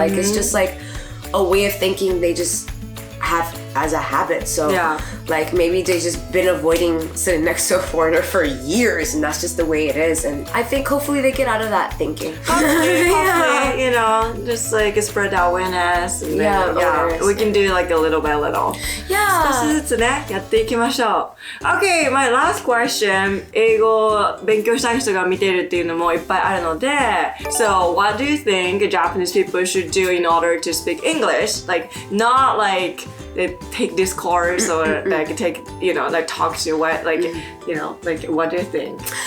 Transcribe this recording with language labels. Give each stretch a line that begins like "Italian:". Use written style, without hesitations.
English: Like it's just like a way of thinking they just have as a habit. So like maybe they just been avoiding sitting next to a foreigner for years, and that's just the way it is. And I think hopefully they get out of that thinking. Hopefully, you know, just like spread awareness, and then, we can do like a little by little.
Japanese: 少しずつね、やっていきましょう。
English: Okay, my last question.
Japanese: 英語を勉強したい人が見ているっていうのもいっぱいあるので、
English: So, what do you think Japanese people should do in order to speak English? Like, not like they take this course or like take, you know, like talk to you, what, like, you know, like, what do you think?